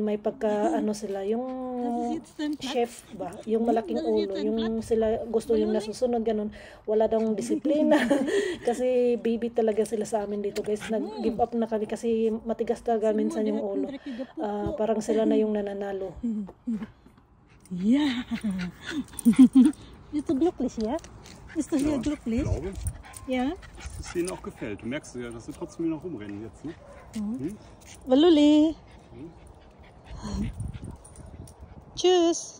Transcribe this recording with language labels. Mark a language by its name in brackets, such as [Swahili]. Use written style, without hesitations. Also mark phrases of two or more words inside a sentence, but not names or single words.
[Filipino] May pagka sila, yung chef ba, yung malaking ulo, yung sila gusto yung nasusunod, ganun. Wala daw disiplina. Kasi baby talaga sila sa amin dito guys. Nag-give up na kami kasi matigas talaga minsan yung ulo. Parang sila na yung nananalo. [German] Ja. Bist du glücklich, ja? Bist du hier glücklich? Ja. Dass es denen auch gefällt. Du merkst ja, dass sie trotzdem noch rumrennen jetzt, ne? Valuli. Tschüss.